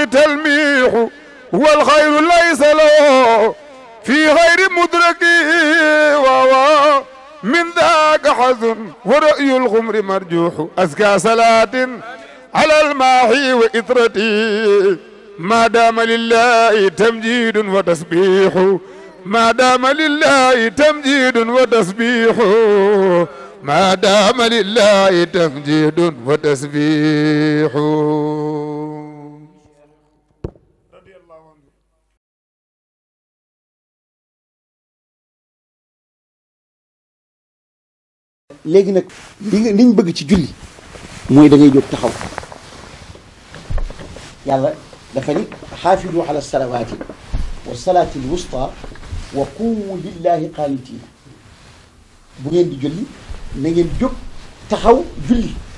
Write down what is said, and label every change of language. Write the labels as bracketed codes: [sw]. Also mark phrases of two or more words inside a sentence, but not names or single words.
[ar] تلميح والخير ليس له في غير مدركه وهو من ذاك حزن ورأي الغمر مرجوح أزكى صلاة على الماحي وإطرتي ما دام لله تمجيد وتسبيح ما دام لله تمجيد وتسبيح ما دام لله تمجيد وتسبيح. [wo] léegi nag liñ bëgg ci julli mooy da ngay jóg taxaw yàlla dafa ni [ar] حافظوا على الصلوات والصلاة الوسطى وقوموا لله قانتين [wo] bu ngeen di julli na ngeen jóg taxaw julli